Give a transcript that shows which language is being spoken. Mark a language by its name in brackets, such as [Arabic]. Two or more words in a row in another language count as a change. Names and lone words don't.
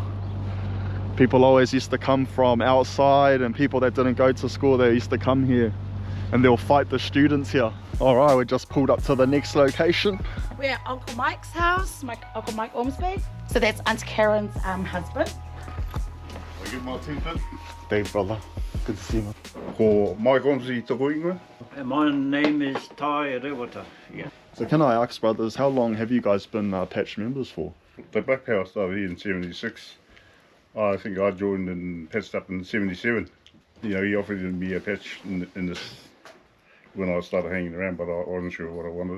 [English] People always used to come from outside, and people that didn't go to school, they used to come here and they'll fight the students here. All right, we just pulled up to the next location. We're at Uncle Mike's house, Uncle Mike Homestead. So that's Aunt Karen's husband. I give my teeth. Dave, brother. Good to see you. [Māori] Ko Mike Homestead toko ingoa. [English] My name is Tai Rewata. Yeah. So can I ask, brothers, how long have you guys been patch members for? The Black Power started here in 76. I think I joined and patched up in 77. You know, he offered me a patch in this when I started hanging around, but I wasn't sure what I wanted.